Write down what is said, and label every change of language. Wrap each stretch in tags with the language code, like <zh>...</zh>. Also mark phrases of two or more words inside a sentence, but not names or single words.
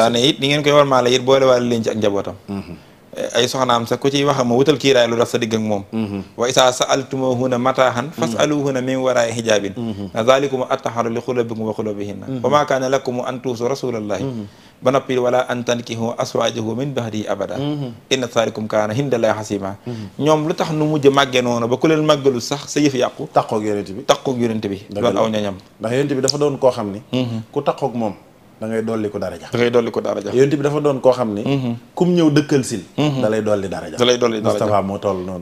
<wo>daane it ni ngeen koy war maa la it boole waale leen ci ak njabootam ay soxnaam sax ku ciy wax ma wutal kiiraay lu tax sa digg ak moom</wo> <ar>وإذا سألتموهن متاعا فاسألوهن من وراء حجاب ذلكم أطهر لقلوبكم وقلوبهن وما كان لكم أن تؤذوا رسول الله</ar> <wo>ba noppi</wo> <ar>ولا أن تنكحوا أزواجه من بعده أبدا إن ذلكم كان عند الله عظيما</ar> <wo>ñoom lu tax nu mujj màggee noonu ba ku leen màggalu sax sa yëf yàqu taqoog yonent bi doon aw ñoñam ndax yonent bi dafa doon koo xam ni ku taqoog moom da ngay dolli ko daraja yonent bi dafa doon koo xam ni kum ñëw dëkkal sil da lay dolli daraja Mustafa moo toll noonu</wo>